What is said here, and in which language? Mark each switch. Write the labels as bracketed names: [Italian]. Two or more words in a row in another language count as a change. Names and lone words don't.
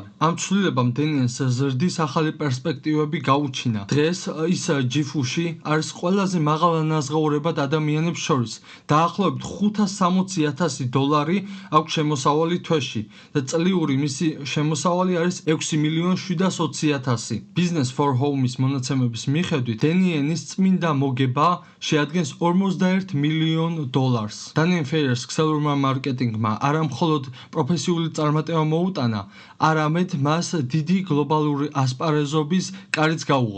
[Georgian] ამ ცვლილებამ დენიელს ზრდის ახალი პერსპექტივები გაუჩინა. დღეს ის GFUS-ში არის ყველაზე მაღალანაზღაურებად ადამიანებს შორის. დაახლოებით $560,000 აქვს შემოსავალი თვეში და წლიური მისი შემოსავალი არის $6,720,000. Business for Home-ის მონაცემების მიხედვით, დენიელის წმინდა მოგება შეადგენს $41 მილიონ. დენიელ ფეიერის ქსელურმა მარკეტინგმა არა მხოლოდ პროფესიული მასიური წარმატება მოუტანა, არამედ მას დიდი გლობალური ასპარეზობის კარიც გაუღო.